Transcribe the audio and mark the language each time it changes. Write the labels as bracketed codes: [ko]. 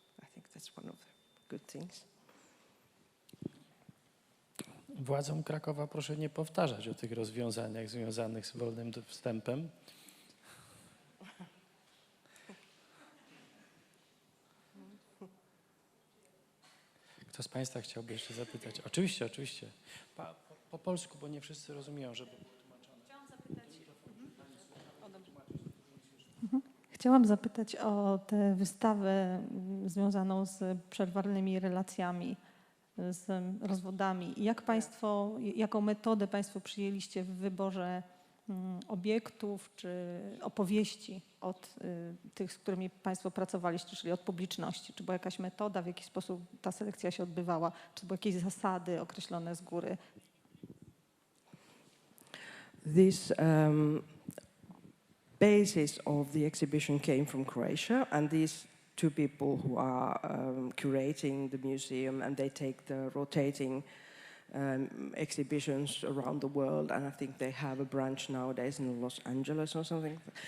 [en] I think that's one of the good things. [pl] Władzom Krakowa proszę nie powtarzać o tych rozwiązaniach związanych z wolnym wstępem. Kto z Państwa chciałby jeszcze zapytać? Oczywiście, oczywiście. Po polsku, bo nie wszyscy rozumieją, żeby było tłumaczone. Chciałam zapytać o tę wystawę związaną z przerwanymi relacjami, z rozwodami. Jaką metodę Państwo przyjęliście w wyborze obiektów czy opowieści od tych, z którymi Państwo pracowaliście, czyli od publiczności? Czy była jakaś metoda, w jaki sposób ta selekcja się odbywała? Czy były jakieś zasady określone z góry? [en] This basis of the exhibition came from Croatia, and these two people who are curating the museum, and they take the rotating exhibitions around the world, and I think they have a branch nowadays in Los Angeles or something.